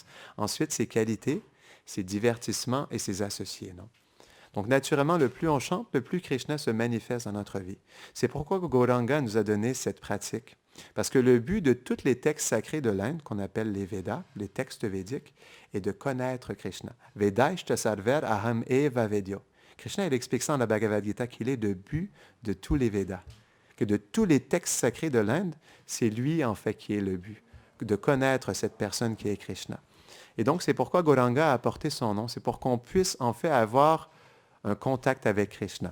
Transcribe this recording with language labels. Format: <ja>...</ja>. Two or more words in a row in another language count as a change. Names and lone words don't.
<fr>Ensuite, ses qualités, ses divertissements et ses associés. Non? Donc, naturellement, le plus on chante, le plus Krishna se manifeste dans notre vie. C'est pourquoi Gauranga nous a donné cette pratique. Parce que le but de tous les textes sacrés de l'Inde, qu'on appelle les Védas, les textes védiques, est de connaître Krishna.</fr> <sa>Vedaishta sarver aham eva vedyo.</sa> <fr>Krishna, il explique ça dans la Bhagavad Gita, qu'il est le but de tous les Védas. Que de tous les textes sacrés de l'Inde, c'est lui, en fait, qui est le but. De connaître cette personne qui est Krishna. Et donc, c'est pourquoi Gauranga a apporté son nom. C'est pour qu'on puisse, en fait, avoir un contact avec Krishna.</fr>